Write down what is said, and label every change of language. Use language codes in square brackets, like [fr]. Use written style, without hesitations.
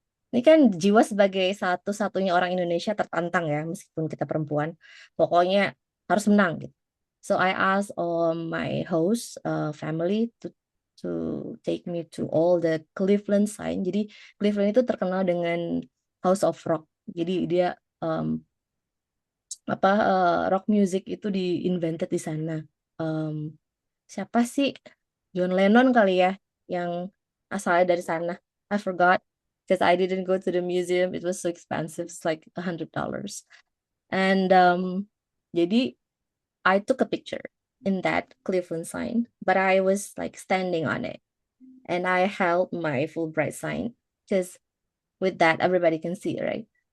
[id] Ini kan Jiwa sebagai satu-satunya orang Indonesia tertantang ya, meskipun kita perempuan, pokoknya harus menang gitu. [en] So I asked my host family to take me to all the Cleveland sign. [id] Jadi Cleveland itu terkenal dengan House of Rock. Jadi dia rock music itu di-invented di sana. Siapa sih? John Lennon kali ya yang asalnya dari sana. [en] I forgot because I didn't go to the museum. It was so expensive. It's like $100. And jadi I took a picture in that Cleveland sign, but I was like standing on it, and I held my Fulbright sign because with that everybody can see, right?